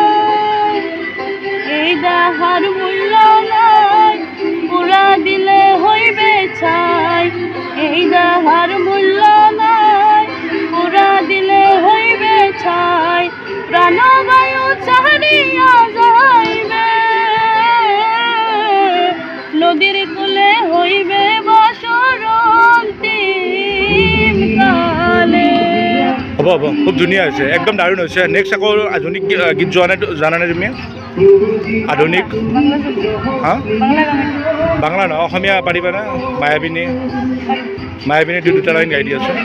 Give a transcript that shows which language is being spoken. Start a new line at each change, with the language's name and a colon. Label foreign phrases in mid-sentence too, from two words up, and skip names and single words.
Bangla: এই দেহার মূল্য নাই পুরা দিলে হইবে ছাই এই দেহার মূল্য নাই পুরা দিলে হইবে ছাই প্রাণবায়ু ছাড়িয়া যাইবে নদীর কূলে হইবে বাসর অন্তিম কালে।
Assamese: হ'ব হ'ব, খুব ধুনীয়া হৈছে, একদম দাৰুণ হৈছে। নেক্সট আকৌ আধুনিক গীত জানানে তুমি? আধুনিক হা বাংলা নহয়, অসমীয়া পাৰিবানে? মায়াবিনী মায়াবিনী দুটা লাইন গাই দি আছোঁ।